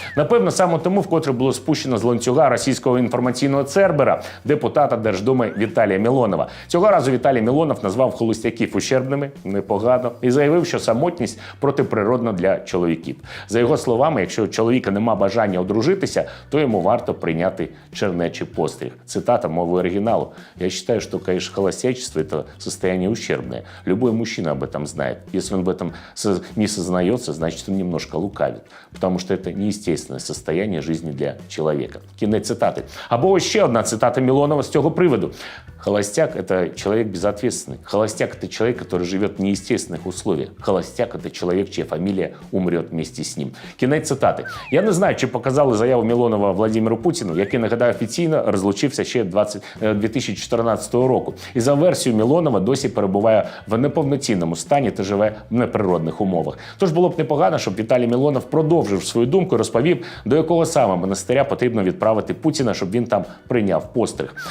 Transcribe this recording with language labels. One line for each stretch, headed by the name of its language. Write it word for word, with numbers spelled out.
Ukrainian: Напевно, саме тому вкотре було спущено з ланцюга російського інформаційного цербера депутата Держдуми Віталія Мілонова. Цього разу Віталій Мілонов назвав холостяків ущербними, непогано, і заявив, що самотність протиприродна для чоловіків. За його словами, якщо у чоловіка нема бажання одружитися, то йому варто прийняти чернечий постріг. Цитата мови оригіналу. Я вважаю, що,
Russian: конечно, холостячество
Ukrainian: – це
Russian: состояние ущербное. Любой мужчина об этом знает. Если он об этом не сознается, значит, он немножко лукавит. Потому что это неестественное состояние жизни для человека.
Ukrainian: Кінець цитати. Або ще одна цитата Мілонова з цього приводу.
Russian: Холостяк – это человек безответственный. Холостяк – это человек, который живет в неестественных условиях. Холостяк – это человек, чья фамилия умрет вместе с ним.
Ukrainian: Кінець цитати. Я не знаю, чи показали заяву Мілонова Владимиру Путіну, який, нагадаю, офіційно розлучився ще двадцять дві тисячі чотирнадцятого року. І за версією Мілонова досі перебуває в неповноцінному стані та живе в неприродних умовах. Тож було б непогано, щоб Віталій Мілонов продовжив свою думку і розповів, до якого саме монастиря потрібно відправити Путіна, щоб він там прийняв постриг.